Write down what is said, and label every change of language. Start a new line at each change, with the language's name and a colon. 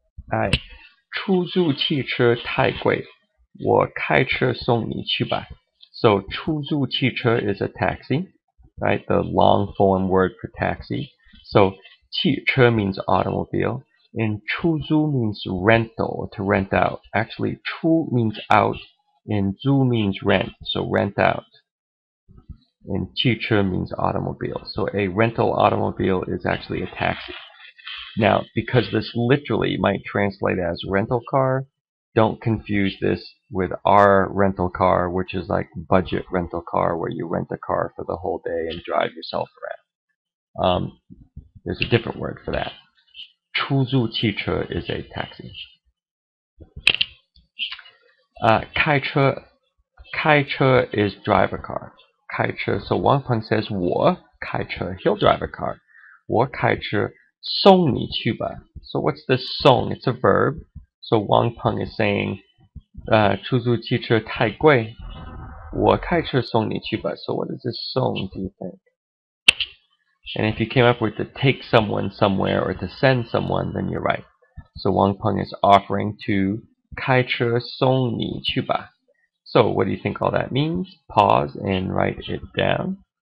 Chinese: 哎，出租汽车太贵，我开车送你去吧。
English: So 出租汽车 is a taxi, right? The long form word for taxi. So 汽车 means automobile, and 出租 means rental, to rent out. Actually, 出 means out, and 租 means rent, so rent out. And 汽车 means automobile. So a rental automobile is actually a taxi. Now, because this literally might translate as rental car, don't confuse this with our rental car, which is like budget rental car, where you rent a car for the whole day and drive yourself around. There's a different word for that. 出租汽车 is a taxi. 开车 is drive a car. 开车, so Wang Peng says 我开车, he'll drive a car.
Chinese: 我开车送你去吧.
English: So what's this 送? It's a verb. So Wang Peng is saying
Chinese: 出租汽车太贵，我开车送你去吧.
English: So what does this 送 do you think? And if you came up with to take someone somewhere or to send someone, then you're right. So Wang Peng is offering to
Chinese: 开车送你去吧.
English: So what do you think all that means? Pause and write it down.